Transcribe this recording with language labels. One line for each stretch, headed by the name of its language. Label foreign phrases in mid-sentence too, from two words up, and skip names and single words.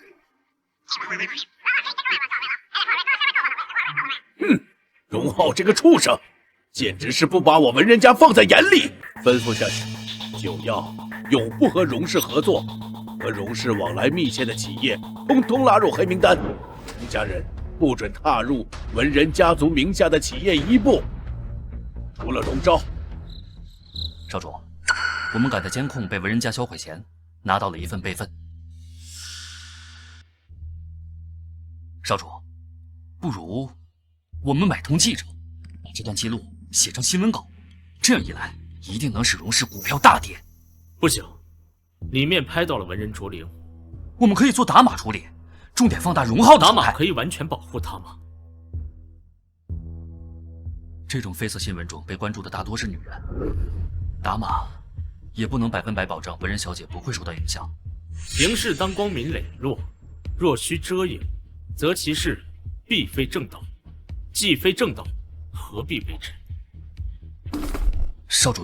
Chinese: 榮浩這個畜生，簡直是不把我文人家放在眼裡。吩咐下去，就要永不和榮氏合作，和榮氏往來密切的企業，通通拉入黑名單。榮家人不准踏入文人家族名下的企業一步，除了榮昭。少主，我們趕在監控被文人家銷毀前，拿到了一份備份。少主，不如我們買通記者，把這段記錄寫成新聞稿，這樣一來，一定能使榮氏股票大跌。不行，裡面拍到了文人卓靈，我們可以做打碼處理，重點放大榮浩的打碼可以完全保護他嗎？這種緋色新聞中被關注的大多是女人，打碼也不能100%保證文人小姐不會受到影響。行事當光明磊落，若需遮掩，則其事必非正道，既非正道，何必為之？